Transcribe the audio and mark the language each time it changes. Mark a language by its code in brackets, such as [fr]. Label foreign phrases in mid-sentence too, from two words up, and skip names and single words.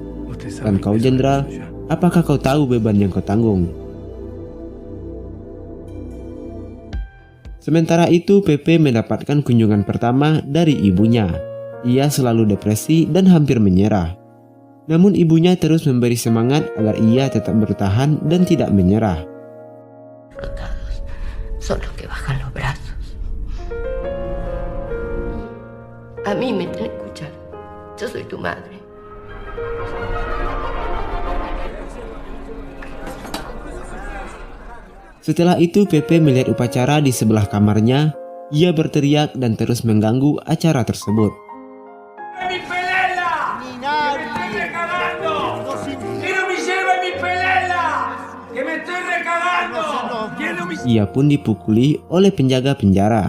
[id] Dan kau jenderal, apakah kau tahu beban yang kau tanggung?" Sementara itu, Pepe mendapatkan kunjungan pertama dari ibunya. Ia selalu depresi dan hampir menyerah. Namun ibunya terus memberi semangat agar ia tetap bertahan dan tidak menyerah. [es] Rotados son los que bajan los brazos. A mí me tenés que escuchar. Yo soy tu madre. [id] Setelah itu, Pepe melihat upacara di sebelah kamarnya. Ia berteriak dan terus mengganggu acara tersebut. Ia pun dipukuli oleh penjaga penjara.